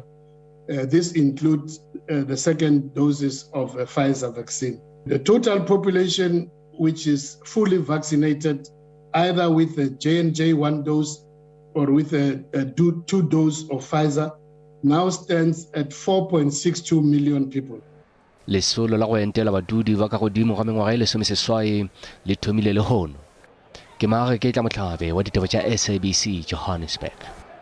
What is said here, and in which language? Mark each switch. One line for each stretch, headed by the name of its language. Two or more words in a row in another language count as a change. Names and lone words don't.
English: This includes the second doses of a Pfizer vaccine. The total population which is fully vaccinated, either with a J&J 1 dose or with a 2 dose of Pfizer, now stands at 4.62 million people.
Northern Sotho: Lesolo la go entela badudi ba ka godimo ga mengwaga e lesomeseswai le thomile le hono. Ke Maare ke tla motlhabe wa ditaba tša SABC Johannesburg.